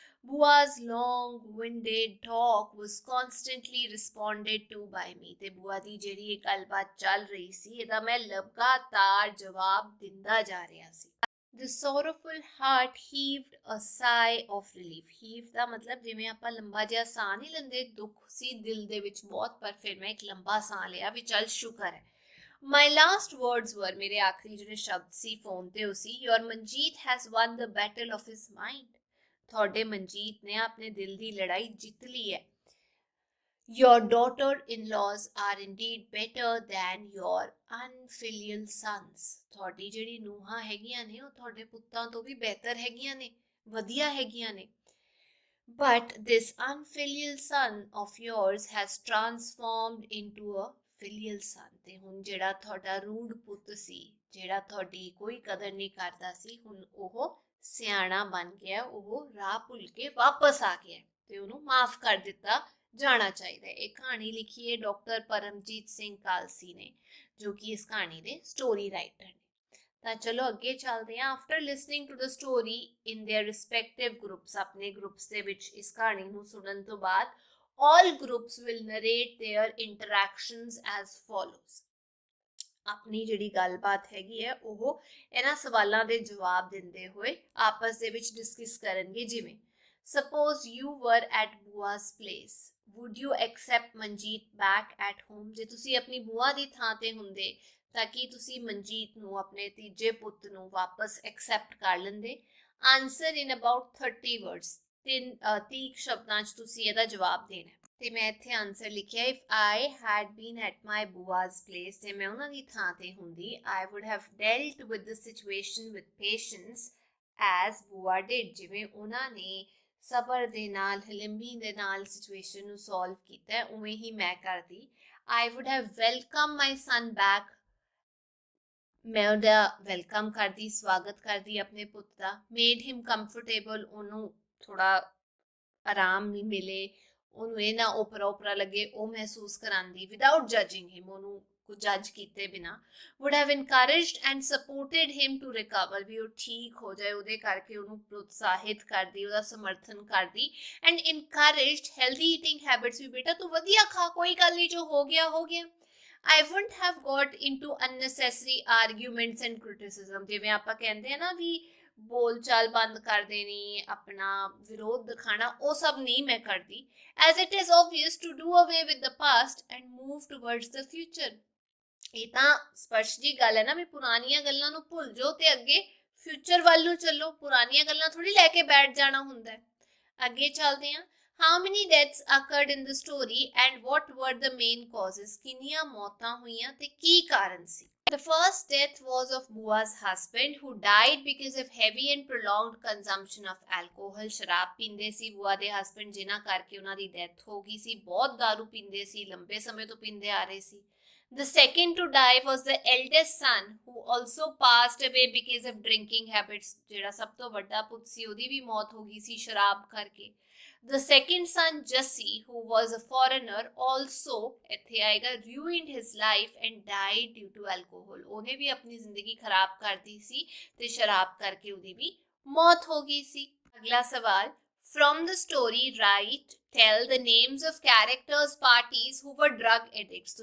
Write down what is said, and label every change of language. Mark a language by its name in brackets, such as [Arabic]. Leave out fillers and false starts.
[English] Bua's long-winded talk was constantly responded to by me। [Punjabi] ਤੇ ਬੁਆ ਦੀ ਜਿਹੜੀ ਇਹ ਗੱਲਬਾਤ ਚੱਲ ਰਹੀ ਸੀ ਇਹਦਾ ਮੈਂ ਲਗਾਤਾਰ ਜਵਾਬ ਦਿੰਦਾ ਜਾ ਰਿਹਾ ਸੀ। [English] The sorrowful heart heaved a sigh of relief। [Punjabi] Heave ਦਾ ਮਤਲਬ ਜਿਵੇਂ ਆਪਾਂ ਲੰਬਾ ਜਿਹਾ ਸਾਹ ਨਹੀਂ ਲੈਂਦੇ, ਦੁੱਖ ਸੀ ਦਿਲ ਦੇ ਵਿੱਚ ਬਹੁਤ, ਪਰ ਫਿਰ ਮੈਂ ਇੱਕ ਲੰਬਾ ਸਾਹ ਲਿਆ ਵੀ ਚੱਲ ਸ਼ੁਕਰ ਹੈ। [English] My last words were, [Punjabi] ਮੇਰੇ ਆਖਰੀ ਜਿਹੜੇ ਸ਼ਬਦ ਸੀ ਫੋਨ ਤੇ ਉਹ ਸੀ, [English] Your Manjeet has won the battle of his mind। [Punjabi] ਤੁਹਾਡੇ ਮਨਜੀਤ ਨੇ ਆਪਣੇ ਦਿਲ ਦੀ ਲੜਾਈ ਜਿੱਤ ਲਈ ਹੈ। [English] Your daughter-in-laws are indeed better than your unfilial sons। [Punjabi] ਤੁਹਾਡੀ ਜਿਹੜੀ ਨੂੰਹਾਂ ਹੈਗੀਆਂ ਨੇ ਉਹ ਤੁਹਾਡੇ ਪੁੱਤਾਂ ਤੋਂ ਵੀ ਬਿਹਤਰ ਹੈਗੀਆਂ ਨੇ, ਵਧੀਆ ਹੈਗੀਆਂ ਨੇ। [English] But this unfilial son of yours has transformed into a filial son। [Punjabi] ਤੇ ਹੁਣ ਜਿਹੜਾ ਤੁਹਾਡਾ ਰੂੜ ਪੁੱਤ ਸੀ, ਜਿਹੜਾ ਤੁਹਾਡੀ ਕੋਈ ਕਦਰ ਨਹੀਂ ਕਰਦਾ ਸੀ, ਹੁਣ ਉਹ ਸਿਆਣਾ ਬਣ ਗਿਆ, ਉਹ ਰਾਹ ਭੁੱਲ ਕੇ ਵਾਪਸ ਆ ਗਿਆ ਤੇ ਉਹਨੂੰ ਮਾਫ ਕਰ ਦਿੱਤਾ ਜਾਣਾ ਚਾਹੀਦਾ ਹੈ। ਇਹ ਕਹਾਣੀ ਲਿਖੀ ਹੈ ਡਾਕਟਰ ਪਰਮਜੀਤ ਸਿੰਘ ਕਾਲਸੀ ਨੇ, ਜੋ ਕਿ ਇਸ ਕਹਾਣੀ ਦੇ ਸਟੋਰੀ ਰਾਈਟਰ ਨੇ। ਤਾਂ ਚਲੋ ਅੱਗੇ ਚੱਲਦੇ ਹਾਂ। [English] after listening to the story in their respective groups, [Punjabi] ਆਪਣੇ ਗਰੁੱਪਸ ਦੇ ਵਿੱਚ ਇਸ ਕਹਾਣੀ ਨੂੰ ਸੁਣਨ ਤੋਂ ਬਾਅਦ [English] all groups will narrate their interactions as follows। [Punjabi] ਆਪਣੀ ਜਿਹੜੀ ਗੱਲਬਾਤ ਹੈਗੀ ਹੈ ਉਹ ਇਹਨਾਂ ਸਵਾਲਾਂ ਦੇ ਜਵਾਬ ਦਿੰਦੇ ਹੋਏ ਆਪਸ ਦੇ ਵਿੱਚ ਡਿਸਕਸ ਕਰਨਗੇ। [English] ਜਿਵੇਂ suppose you were at Bua's place, would you accept Manjeet back at home। [Punjabi] ਜੇ ਤੁਸੀਂ ਆਪਣੀ ਬੂਆ ਦੀ ਥਾਂ ਤੇ ਹੁੰਦੇ ਤਾਂ ਕੀ ਤੁਸੀਂ ਮਨਜੀਤ ਨੂੰ, ਆਪਣੇ ਤੀਜੇ ਪੁੱਤ ਨੂੰ ਵਾਪਸ ਐਕਸੈਪਟ ਕਰ ਲੈਂਦੇ। [English] Answer in about 30 words। [Punjabi] 30 ਸ਼ਬਦਾਂ 'ਚ ਤੁਸੀਂ ਇਹਦਾ ਜਵਾਬ ਦੇਣਾ। ਤੇ ਮੈਂ ਇੱਥੇ ਆਨਸਰ ਲਿਖਿਆ, [English] if I had been at my Bua's place, [Punjabi] ਤੇ ਮੈਂ ਉਹਨਾਂ ਦੀ ਥਾਂ ਤੇ ਹੁੰਦੀ, [English] I would have dealt with the situation with patience as Bua did। [Punjabi] ਜਿਵੇਂ ਉਹਨਾਂ ਨੇ ਸਬਰ ਦੇ ਨਾਲ, ਹਲਿਮੀ ਦੇ ਨਾਲ ਸਿਚੁਏਸ਼ਨ ਨੂੰ ਸੋਲਵ ਕੀਤਾ, ਉਵੇਂ ਹੀ ਮੈਂ ਕਰਦੀ। [English] I would have welcomed my son back। [Punjabi] ਮੈਂ ਉਹਦਾ ਵੈਲਕਮ ਕਰਦੀ, ਸਵਾਗਤ ਕਰਦੀ ਆਪਣੇ ਪੁੱਤ ਦਾ। [English] made him comfortable, [Punjabi] ਉਹਨੂੰ ਥੋੜਾ ਆਰਾਮ ਮਿਲੇ, ਉਹਨੂੰ ਇਹ ਨਾ ਓਪਰਾ ਲੱਗੇ, ਉਹ ਮਹਿਸੂਸ ਕਰਾਂਦੀ [English] without ਜੱਜਿੰਗ ਹਿਮ, [Punjabi] ਉਹਨੂੰ ਜੱਜ ਕੀਤੇ ਬਿਨਾ। [English] would have encouraged and supported him to recover। [Punjabi] ਵੀ ਉਹ ਠੀਕ ਹੋ ਜਾਏ ਉਹਦੇ ਕਰਕੇ ਉਹਨੂੰ ਪ੍ਰੋਤਸਾਹਿਤ ਕਰਦੀ, ਉਹਦਾ ਸਮਰਥਨ ਕਰਦੀ। [English] and encouraged healthy eating habits। [Punjabi] ਵੀ ਬੇਟਾ ਤੂੰ ਵਧੀਆ ਖਾ, ਕੋਈ ਗੱਲ ਨਹੀਂ, ਜੋ ਹੋ ਗਿਆ ਹੋ ਗਿਆ। [English] I wouldn't have got into unnecessary arguments and criticism। [Punjabi] ਜਿਵੇਂ ਆਪਾਂ ਕਹਿੰਦੇ ਆ ਨਾ ਵੀ ਬੋਲ ਚਾਲ ਬੰਦ ਕਰ ਦੇਣੀ, ਆਪਣਾ ਵਿਰੋਧ ਦਿਖਾਣਾ, ਉਹ ਸਭ ਨਹੀਂ ਮੈਂ ਕਰਦੀ। [English] as it is obvious to do away with the past and move towards the future। [Punjabi] ਇਹ ਤਾਂ ਸਪਸ਼ਟ ਜੀ ਗੱਲ ਹੈ ਨਾ ਵੀ ਪੁਰਾਣੀਆਂ ਗੱਲਾਂ ਨੂੰ ਭੁੱਲ ਜਾਓ ਤੇ ਅੱਗੇ ਫਿਊਚਰ ਵੱਲ ਨੂੰ ਚੱਲੋ, ਪੁਰਾਣੀਆਂ ਗੱਲਾਂ ਥੋੜੀ ਲੈ ਕੇ ਬੈਠ ਜਾਣਾ ਹੁੰਦਾ ਹੈ। ਅੱਗੇ ਚੱਲਦੇ ਹਾਂ। [English] How many deaths occurred in the story and what were the main causes? [Punjabi] ਕਿੰਨੀਆਂ ਮੌਤਾਂ ਹੋਈਆਂ ਤੇ ਕੀ ਕਾਰਨ ਸੀ? [English] The first death was of Bua's husband who died because of heavy and prolonged consumption of alcohol। [Punjabi] ਸ਼ਰਾਬ ਪੀਂਦੇ ਸੀ ਬੁਆ ਦੇ ਹਸਬੈਂਡ, ਜਿਨ੍ਹਾਂ ਕਰਕੇ ਉਹਨਾਂ ਦੀ ਡੈਥ ਹੋ ਗਈ ਸੀ। ਬਹੁਤ ਦਾਰੂ ਪੀਂਦੇ ਸੀ, ਲੰਬੇ ਸਮੇਂ ਤੋਂ ਪੀਂਦੇ ਆ ਰਹੇ ਸੀ। [English] The second to die was the eldest son, who also passed away because of drinking habits. [Punjabi] ਜਿਹੜਾ ਸਭ ਤੋਂ ਵੱਡਾ ਪੁੱਤ ਸੀ ਉਹਦੀ ਵੀ ਮੌਤ ਹੋ ਗਈ ਸੀ ਸ਼ਰਾਬ ਕਰਕੇ. [English] The second son, Jesse, who was a foreigner, also [Punjabi] ਇੱਥੇ ਆਏਗਾ [English] ruined his life and died due to alcohol. [Punjabi] ਉਹਨੇ ਵੀ ਆਪਣੀ ਜ਼ਿੰਦਗੀ ਖਰਾਬ ਕਰਦੀ ਸੀ ਤੇ ਸ਼ਰਾਬ ਕਰਕੇ ਉਹਦੀ ਵੀ ਮੌਤ ਹੋ ਗਈ ਸੀ. ਅਗਲਾ ਸਵਾਲ, [English] from the story write tell the names of characters parties who were drug addicts.